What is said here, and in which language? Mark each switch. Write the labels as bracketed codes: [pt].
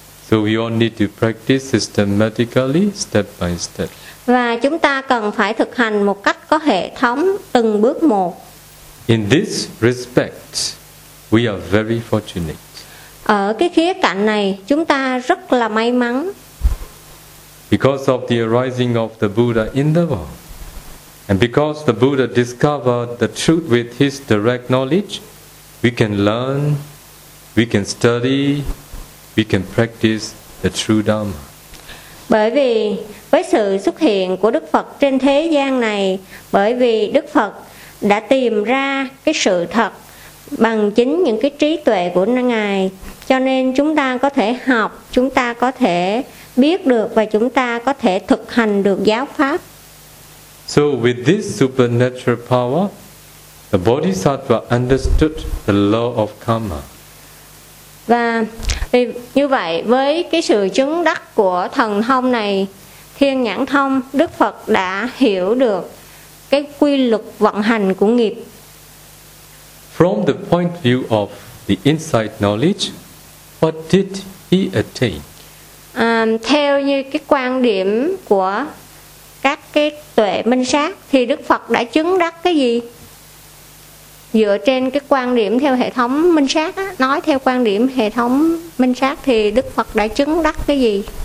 [en] So we all need to practice systematically, step by step. [vi] Và chúng ta cần phải thực hành một cách có hệ thống, từng bước một. [en] In this respect, we are very fortunate. [vi] Ở cái khía cạnh này, chúng ta rất là may mắn. [en] Because of the arising of the Buddha in the world, and because the Buddha discovered the truth with his direct knowledge, we can learn, we can study, we can practice the true Dharma. [vi] Bởi vì với sự xuất hiện của Đức Phật trên thế gian này, bởi vì Đức Phật đã tìm ra cái sự thật bằng chính những cái trí tuệ của Ngài, cho nên chúng ta có thể học, chúng ta có thể biết được và chúng ta có thể thực hành được giáo pháp. [en] So with this supernatural power, the Bodhisattva understood the law of karma. [vi] Và vì như vậy với cái sự chứng đắc của thần thông này, thiên nhãn thông, Đức Phật đã hiểu được cái quy luật vận hành của nghiệp. [en] From the point view of the insight knowledge, what did he attain? [vi] Theo như cái quan điểm của các cái tuệ minh sát thì Đức Phật đã chứng đắc cái gì? Dựa trên cái quan điểm theo hệ thống minh sát á, nói theo quan điểm hệ thống minh sát thì Đức Phật đã chứng đắc cái gì?